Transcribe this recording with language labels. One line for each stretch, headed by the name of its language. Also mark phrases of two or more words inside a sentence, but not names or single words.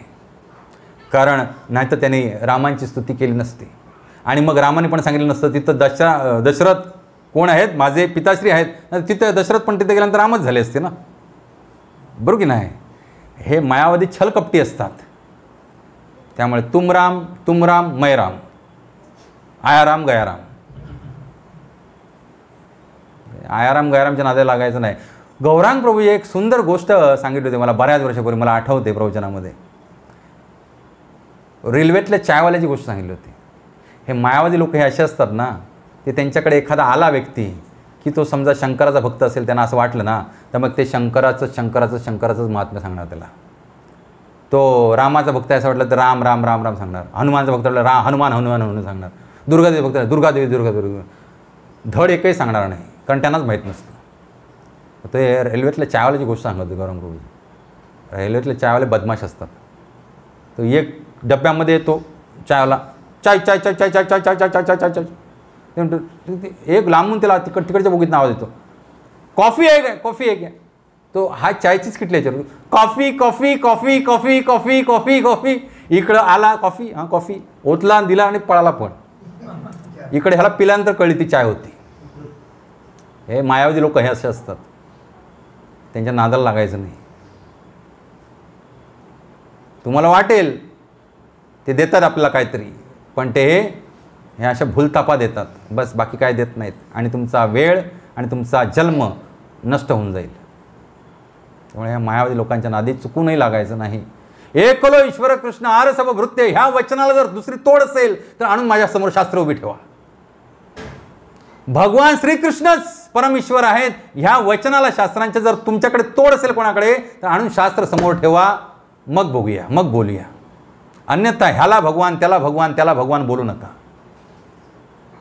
Marathi: कारण नाहीतर त्यांनी रामांची स्तुती केली नसती आणि मग रामाने पण सांगितलं नसतं तिथं दशरथ कोण आहेत? माझे पिताश्री आहेत. तिथं दशरथ पण तिथे गेल्यानंतर रामच झाले असते ना. बरोबर की नाही? हे मायावादी छलकपटी असतात. त्यामुळे
Hindi: तुम राम मै राम,
Marathi: आयाराम गयाराम. आयाराम गयारामच्या नादाला लागायचं नाही. गौरांग प्रभूजी एक सुंदर गोष्ट सांगितली होती मला बऱ्याच वर्षापूर्वी, मला आठवते प्रवचनामध्ये. रेल्वेतल्या चायवाल्याची गोष्ट सांगितली होती. हे मायावादी लोक हे असे असतात ना, ते त्यांच्याकडे एखादा आला व्यक्ती की तो समजा शंकराचा भक्त असेल, त्यांना असं वाटलं ना, तर मग ते शंकराचंच महात्म्य सांगणार त्याला. तो रामाचा भक्त आहे असं वाटलं तर राम राम राम राम सांगणार. हनुमानचा भक्त वाटलं हनुमान हनुमान हनुमान सांगणार. दुर्गादेवी भक्त दुर्गादेवी दुर्गा. धड एकही सांगणार नाही, कारण त्यांनाच माहीत नसतं. ते रेल्वेतल्या चायवाल्याची गोष्ट सांगत होती गौरंग प्रभूजी. रेल्वेतले चायवाले बदमाश असतात. तो एक डब्यामध्ये येतो चायवाला, चाय चाय चाय चाय चाय चाय चाय चाय चाय चाय चाय चाय. एक लांबून त्याला तिकडच्या बोगीत नाव देतो. कॉफी आहे काय? कॉफी आहे काय? तो हा चायचीच किटली याच्यावर, कॉफी कॉफी कॉफी कॉफी कॉफी कॉफी कॉफी. इकडं आला कॉफी, हां कॉफी ओतला दिला आणि पळाला. पण इकडे ह्याला पिल्यानंतर कळली ती चाय होती. हे मायावादी लोक हे असे असतात, त्यांच्या नादाला लागायचं नाही. तुम्हाला वाटेल ते देतात आपल्याला काहीतरी, पण ते हे अशा भूलतापा देतात बस, बाकी काय देत नाहीत. आणि तुमचा वेळ आणि तुमचा जन्म नष्ट होऊन जाईल. त्यामुळे ह्या मायावादी लोकांच्या नादी चुकूनही लागायचं नाही.
Bangla: একলা ঈশ্বর কৃষ্ণ আর সব ভৃত্য,
Marathi: ह्या वचनाला जर दुसरी तोड असेल तर आणून माझ्यासमोर शास्त्र उभी ठेवा. भगवान श्रीकृष्णच परमेश्वर आहेत, ह्या वचनाला शास्त्रांच्या जर तुमच्याकडे तोड असेल कोणाकडे तर आणून शास्त्र समोर ठेवा, मग बघूया, मग बोलूया. अन्यथा ह्याला भगवान त्याला भगवान त्याला भगवान बोलू नका.